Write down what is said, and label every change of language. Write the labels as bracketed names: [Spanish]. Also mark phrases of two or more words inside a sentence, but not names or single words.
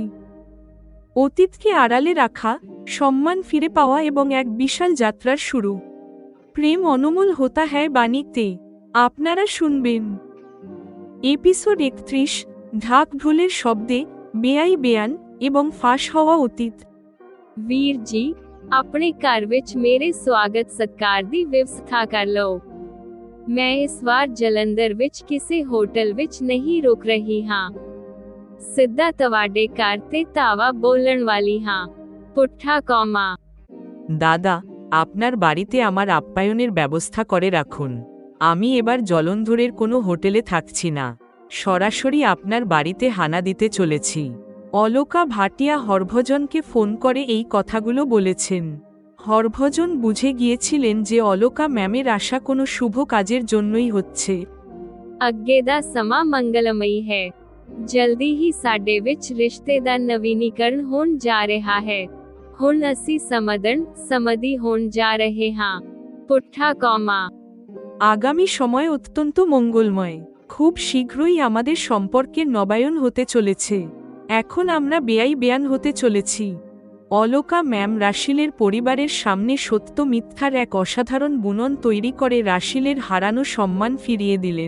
[Bangla] অতীতকে আড়ালে রাখা, সম্মান ফিরে পাওয়া এবং এক বিশাল যাত্রার শুরু। প্রেম অনমোল হোতা হ্যায় বাণীতে আপনারা শুনবেন এপিসোড 31, ঢাক ঢোলের শব্দে, বেয়াই বেয়ান এবং ফাঁস হওয়া অতীত। [Punjabi] ਵੀਰ ਜੀ ਆਪਣੇ ਘਰ ਵਿੱਚ ਮੇਰੇ ਸਵਾਗਤ ਸਤਿਕਾਰ ਦੀ ਵਿਵਸਥਾ ਕਰ ਲਓ। ਮੈਂ ਇਸ ਵਾਰ ਜਲੰਧਰ ਵਿੱਚ ਕਿਸੇ ਹੋਟਲ ਵਿੱਚ ਨਹੀਂ ਰੁਕ ਰਹੀ ਹਾਂ। ਸਿੱਧਾ ਤੁਹਾਡੇ ਘਰ ਤੇ ਧਾਵਾ ਬੋਲਣ ਵਾਲੀ ਹਾਂ। ਪੁੱਠਾ ਕੌਮਾ। [Bangla] দাদা, আপনার বাড়িতে আমার আপ্যায়নের ব্যবস্থা করে রাখুন। আমি এবার জলন্ধরের কোনো হোটেলে থাকছি না, সরাসরি আপনার বাড়িতে হানা দিতে চলেছি। অলকা ভাটিয়া হরভজনকে ফোন করে এই কথাগুলো বলেছেন। হরভজন বুঝে গিয়েছিলেন যে অলকা ম্যামের আশা কোনো শুভ কাজের জন্যই হচ্ছে। [Punjabi] ਅੱਗੇ ਦਾ ਸਮਾਂ ਮੰਗਲਮਈ ਹੈ। ਜਲਦੀ ਹੀ ਸਾਡੇ ਵਿੱਚ ਰਿਸ਼ਤੇ ਦਾ ਨਵੀਨੀਕਰਨ ਹੋਣ ਜਾ ਰਿਹਾ ਹੈ। ਹੁਣ ਅਸੀਂ ਸਮਧੀ ਹੋਣ ਜਾ ਰਹੇ ਹਾਂ। ਪੁੱਠਾ ਕੌਮਾ। [Bangla] আগামী সময় অত্যন্ত মঙ্গলময়। খুব শীঘ্রই আমাদের সম্পর্কের নবায়ন হতে চলেছে। এখন আমরা বেয়াই বেয়ান হতে চলেছি। অলকা ম্যাম রাশিলের পরিবারের সামনে সত্য মিথ্যার এক অসাধারণ বুনন তৈরি করে রাশিলের হারানো সম্মান ফিরিয়ে দিলেন।